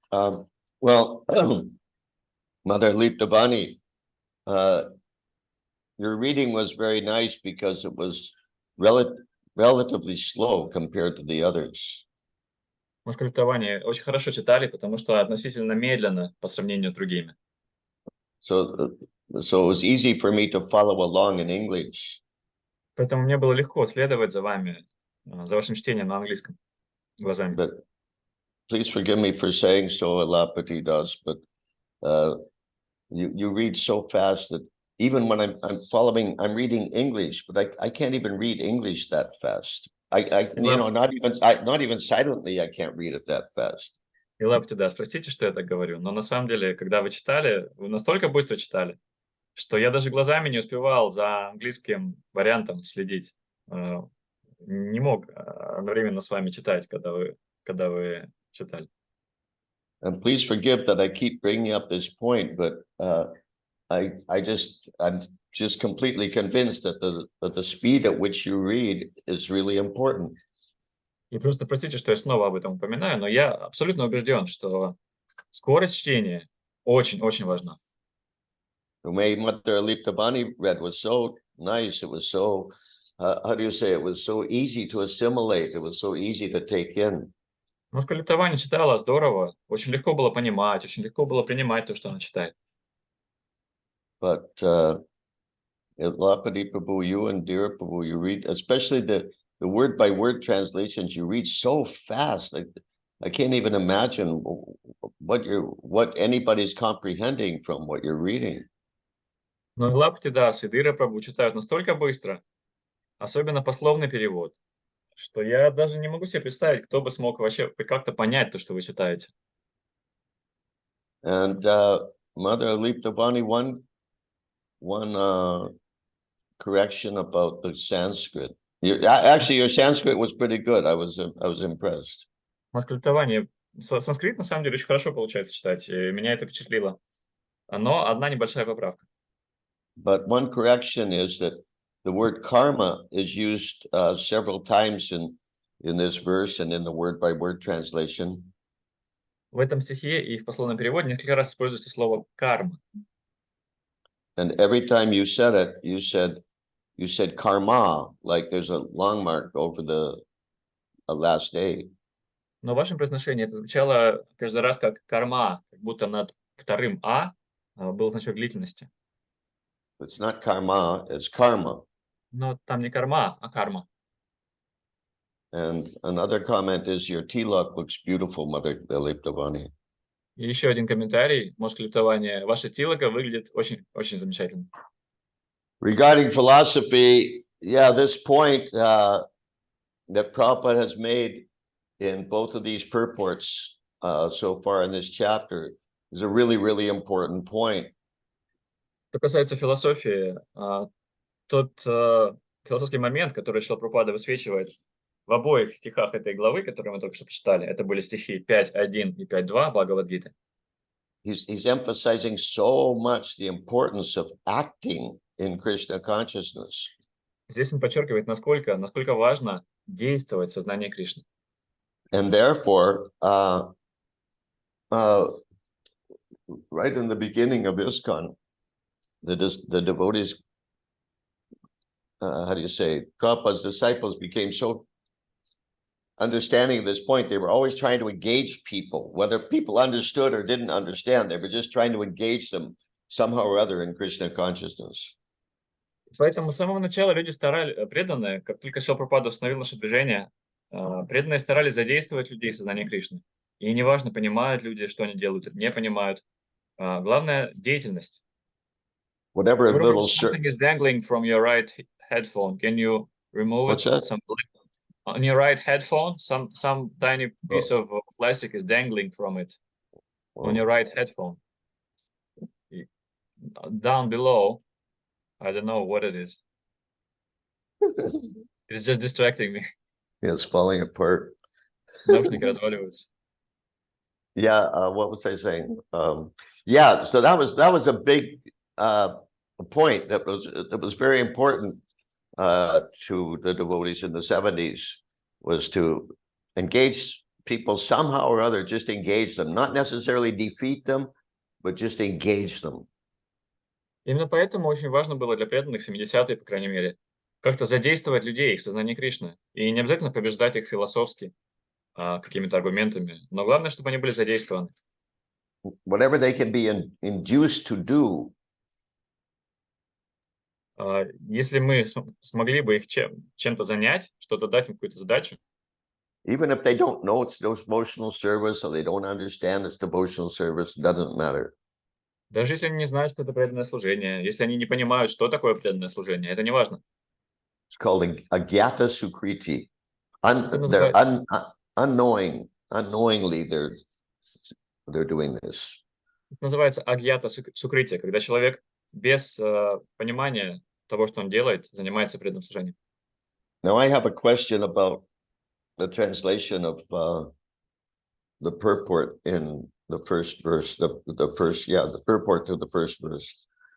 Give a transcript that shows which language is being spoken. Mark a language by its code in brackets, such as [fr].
[en] Well, Mother Leapdabani, uh, your reading was very nice because it was rel relatively slow compared to the others. [ru] Мускультование очень хорошо читали, потому что относительно медленно по сравнению с другими. [en] So, so it was easy for me to follow along in English. [ru] Поэтому мне было легко следовать за вами, за вашим чтением на английском глазами. [en] But please forgive me for saying so, Alapati does, but you read so fast that even when I'm reading English, but I can't even read English that fast. Not even silently, I can't read it that fast. [ru] И Лаптидас, простите, что я так говорю, но на самом деле, когда вы читали, вы настолько быстро читали, что я даже глазами не успевал за английским вариантом следить. Не мог одновременно с вами читать, когда вы читали. [en] And please forgive that I keep bringing up this point, but I'm just completely convinced that the speed at which you read is really important. [ru] И просто простите, что я снова об этом упоминаю, но я абсолютно убежден, что скорость чтения очень-очень важна. [en] The way Mother Liptabani read was so nice. It was so, how do you say, it was so easy to assimilate. It was so easy to take in. [ru] Мускулитование читала здорово, очень легко было понимать, очень легко было принимать то, что она читает. [en] But Lapadi Prabhu, you and Dear Prabhu, you read, especially the word by word translations, you read so fast. Like I can't even imagine what anybody's comprehending from what you're reading. [ru] Но Лаптидас и Дыра Прабhu читают настолько быстро, особенно пословный перевод, что я даже не могу себе представить, кто бы смог вообще как-то понять то, что вы читаете. [en] And Mother Liptabani, one correction about the Sanskrit. Actually, your Sanskrit was pretty good. I was impressed. [ru] Мускулитование. Санскрит на самом деле очень хорошо получается читать, и меня это впечатлило. Но одна небольшая поправка. [en] But one correction is that the word karma is used several times in this verse and in the word by word translation. [ru] В этом стихе и в пословном переводе несколько раз используется слово карма. [en] And every time you said it, you said karma, like there's a long mark over the last A. [ru] Но в вашем произношении это звучало каждый раз как карма, как будто над вторым был значок длительности. [en] It's not karma, it's karma. [ru] Но там не карма, а карма. [en] And another comment is your tilak looks beautiful, Mother Dilip Devani. [ru] И еще один комментарий, мускулитование. Ваша тилока выглядит очень замечательно. [en] Regarding philosophy, yeah, this point that Prabhupada has made in both of these purports so far in this chapter is a really, really important point. [ru] Что касается философии, тот философский момент, который Шрила Прабхупада высвечивает в обоих стихах этой главы, которые мы только что прочитали, это были стихи 5.1 и 5.2 Бхагавад-гиты. [en] He's emphasizing so much the importance of acting in Krishna consciousness. [ru] Здесь он подчеркивает, насколько важно действовать в сознании Кришны. [en] And therefore, right in the beginning of ISKCON, the devotees, how do you say, Prabhupada's disciples became so understanding of this point. They were always trying to engage people, whether people understood or didn't understand. They were just trying to engage them somehow or other in Krishna consciousness. [ru] Поэтому с самого начала люди преданные, как только Шрила Прабхупада установил наше движение, преданные старались задействовать людей в сознании Кришны. И неважно, понимают люди, что они делают, или не понимают. Главное – деятельность. [en] Whatever little Something is dangling from your right headphone. Can you remove What's it? that? On your right headphone, some tiny piece of plastic is dangling from it. On your right headphone. Down below, I don't know what it is. It's just distracting me. Yeah, it's falling apart. [ru] Наушники разваливаются. [en] Yeah, what was I saying? Yeah, so that was a big point that was very important to the devotees in the 70s, was to engage people somehow or other, just engage them, not necessarily defeat them, but just engage them. [ru] Именно поэтому очень важно было для преданных 70-е, по крайней мере, как-то задействовать людей в сознании Кришны. И не обязательно побеждать их философски, какими-то аргументами, но главное, чтобы они были задействованы. [en] Whatever they can be induced to do, [ru] Если мы смогли бы их чем-то занять, что-то дать им какую-то задачу, [en] even if they don't know it's devotional service or they don't understand it's devotional service, doesn't matter. [ru] даже если они не знают, что это преданное служение, если они не понимают, что такое преданное служение, это не важно. [en] It's called agyata sukriti. [ru] Это [en] They're [ru] называется, [en] unknowingly they're doing this. [ru] это называется агьята сукрития, когда человек без понимания того, что он делает, занимается преданным служением. [en] Now I have a question about the translation of the purport in the first verse, the purport to the first verse.